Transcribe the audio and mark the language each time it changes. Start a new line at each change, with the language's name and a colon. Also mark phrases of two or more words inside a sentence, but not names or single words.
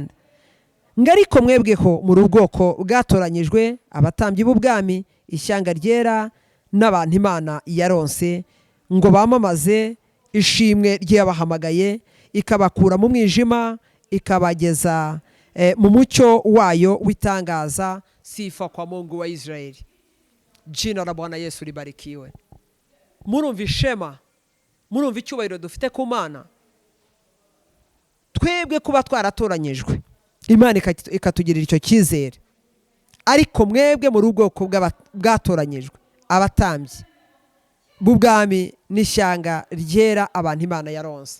Kinyarwanda: Ngariko mwebweho muri ubwoko bwatoranyijwe, abatambyi b'ubwami, ishyanga ryera, n'abantu Imana yaronse, ngo bamamaze ishimwe ry'abahamagaye, ikabakura mu mwijima ikabageza mu mucyo wayo w'itangaza.
Swahili: Sifa kwa Mungu wa Israeli. Jina la Bwana Yesu libarikiwe.
Kinyarwanda: Murumva ishema, murumva icyubahiro dufite ku Mana. Twebwe kuba twaratoranyijwe, Imana ikatugirira icyo cyizere. Ariko mwebwe muri ubwoko bwatoranyijwe, abatambyi b'ubwami n'ishyanga ryera, abantu Imana yaronse.